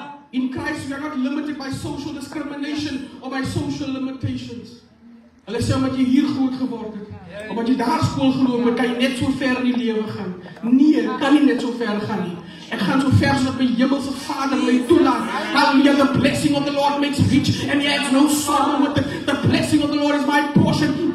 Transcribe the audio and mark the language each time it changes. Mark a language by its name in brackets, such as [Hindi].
[English] In Christ we are not limited by social discrimination or by social limitations. [Afrikaans] Hulle sê omdat jy hier groot geword het, omdat jy daar skool geloop het, kan jy net so ver in die lewe gaan. Nee, kan nie net so ver gaan nie. Ek gaan so ver sodat my hemelse Vader my toelaat. [English] Hallelujah, the blessing of the Lord makes rich and he adds no sorrow with it. The blessing of the Lord is my portion.